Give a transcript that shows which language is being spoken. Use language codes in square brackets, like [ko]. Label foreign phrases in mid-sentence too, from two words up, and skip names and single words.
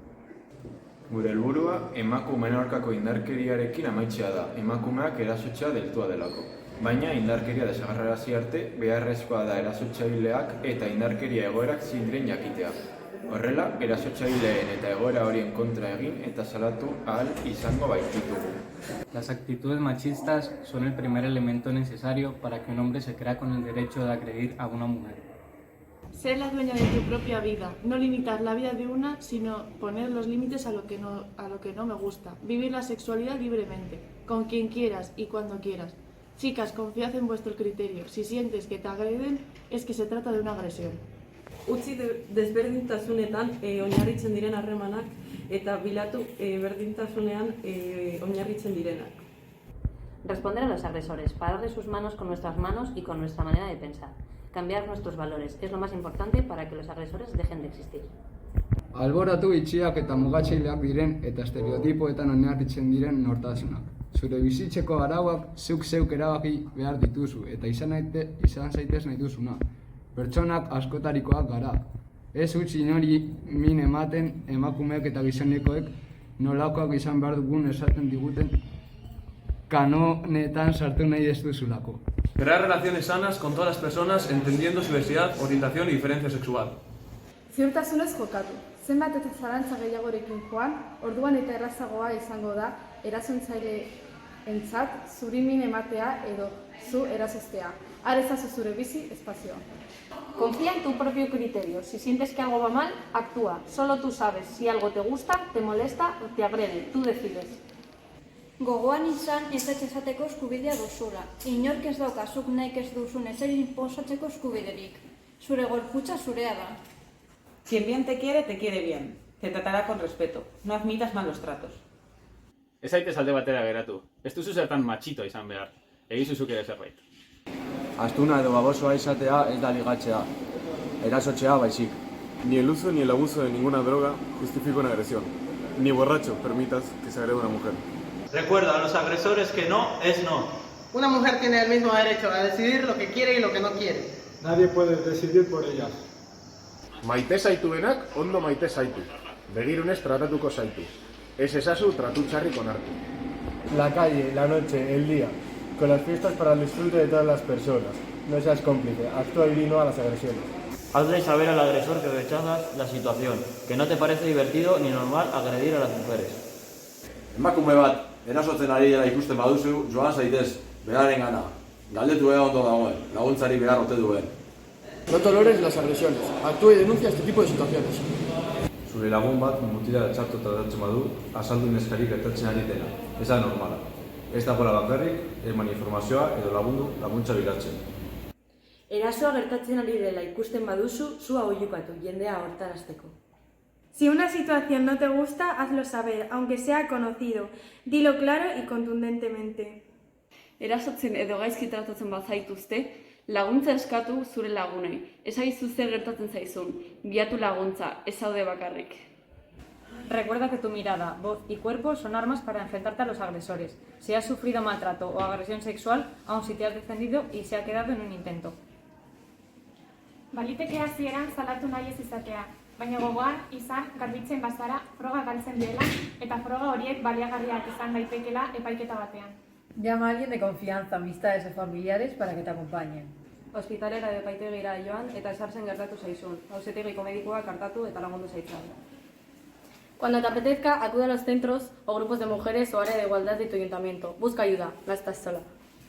[eu] Gure helburua emakumeen aurkako indarkeriarekin amaitzea da, emakumeak erasotzea deltua delako. Baina indarkeria desagerrarazi arte, beharrezkoa da erasotzaileak eta indarkeria egoerak zindren jakitea. Horrela, erasotzaileen eta egoera horien kontra egin eta salatu ahal izango baititugu. [es] Las actitudes machistas son el primer elemento necesario para que un hombre se crea con el derecho de agredir a una mujer. Ser la dueña de tu propia vida, no limitar la vida de una, sino poner los límites a lo que no me gusta. Vivir la sexualidad libremente, con quien quieras y cuando quieras. Chicas, confiad en vuestro criterio. Si sientes que te agreden, es que se trata de una agresión. [eu] Utzi desberdintasunetan oinarritzen diren harremanak eta bilatu berdintasunean oinarritzen direnak. [es] Responder a los agresores, pararle sus manos con nuestras manos y con nuestra manera de pensar. Cambiar nuestros valores es lo más importante para que los agresores dejen de existir. [eu] Alboratu itxiak eta mugatzaileak diren eta estereotipoetan oinarritzen diren nortasunak. Zure bizitzeko arauak zeuk erabaki behar dituzu eta izan zaitez nahi duzuna. Pertsonak askotarikoak gara. Ez utzi inori min ematen emakumeek eta gizonekoek nolakoak izan behar dugun esaten diguten kanonetan sartu nahi ez duzulako. [es] Crear relaciones sanas con todas las personas entendiendo su diversidad, orientación y diferencia sexual. [eu] Ziurtasunez jokatu. Zenbat eta zalantza gehiagorekin joan, orduan eta errazagoa izango da erasontzaileentzat zuri min ematea edo zu erasoztea. Har ezazu zure bizi espazioa. [es] Confía en tu propio criterio. Si sientes que algo va mal, actúa. Solo tú sabes si algo te gusta, te molesta o te agrede. Tú decides. [eu] Gogoan izan ezetz esateko eskubidea duzula. Inork ez dauka zuk nahi ez duzun ezer inposatzeko eskubiderik. Zure gorputza zurea da. [es] Quien bien te quiere bien. Te tratará con respeto. No admitas malos tratos. [eu] Ez zaitez alde batera geratu. Ez duzu zertan matxito izan behar. Egizu zuk ere zerbait. Astuna edo babosoa izatea ez da ligatzea, erasotzea baizik. [es] Ni el uso ni el abuso de ninguna droga justifica una agresión. Ni borracho permitas que se agreda a una mujer. Recuerda a los agresores que no es no. Una mujer tiene el mismo derecho a decidir lo que quiere y lo que no quiere. Nadie puede decidir por ellas. [eu] Maite zaituenak ondo maite zaitu. Begirunez tratatuko zaitu. Ez ezazu tratu txarrik onartu. [es] La calle, la noche, el día. Con las fiestas para el disfrute de todas las personas. No seas cómplice, actúa y di no a las agresiones. Hazle saber al agresor que rechazas la situación, que no te parece divertido ni normal agredir a las mujeres. [eu] Emakume bat, erasotzen ari dela ikusten baduzu, joan zaitez, beraren gana. Galdetu ea ondo dagoen, laguntzari behar ote duen. [es] No tolores las agresiones, actúa y denuncia este tipo de situaciones. [eu] Zure lagun bat mutila txarto tratatzen badu, azaldu neskarik gertatzen ari dela. Ez da normala. Ez dagoela bakarrik, eman informazioa edo laguntza bilatzen. Erasoa gertatzen ari dela ikusten baduzu, zua oihukatu, jendea hortarazteko. [es] Si una situación no te gusta, hazlo saber, aunque sea conocido. Dilo claro y contundentemente. [eu] Erasotzen edo gaizki tratatzen bazaituzte, laguntza eskatu zure lagunei. Esagizu zer gertatzen zaizun, bilatu laguntza, ez zaude bakarrik. [es] Recuerda que tu mirada, voz y cuerpo son armas para enfrentarte a los agresores. Si has sufrido maltrato o agresión sexual, aun si te has defendido y se ha quedado en un intento. [eu] Baliteke hasieran salatu nahi ez izatea, baina gogoan izan garbitzen bazara froga galtzen dela eta froga horiek baliagarriak izan daitekela epaiketa batean. [es] Llama a alguien de confianza, amistades o familiares para que te acompañen. [eu] Ospitalera edo epaitegira joan eta esartzen gertatu zaizun. Auzitegiko medikuak hartatu eta lagundu zaitzan. [es] Cuando te apetezca, acude a los centros o grupos de mujeres o área de igualdad de tu ayuntamiento. Busca ayuda, no estás sola.